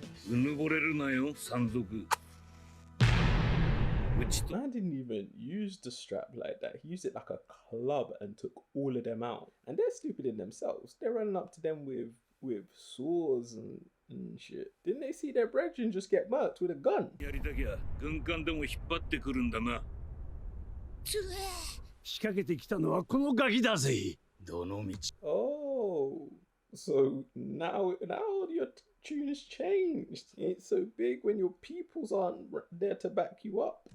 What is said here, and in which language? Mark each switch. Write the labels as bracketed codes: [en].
[ja] うぬぼれるなよ、山賊。うちと [en] Man didn't even use the strap like that. He used it like a club and took all of them out. And they're stupid in themselves. They're running up to them with swords and shit. Didn't they see their brethren just get murked with a gun? [ja] やりたきゃ軍艦でも引っ張ってくるんだな。つえ。仕掛けてきたのはこのガキだぜ。どの道 [en] Oh, so now your tune has changed. It ain't so big when your peoples aren't there to back you up.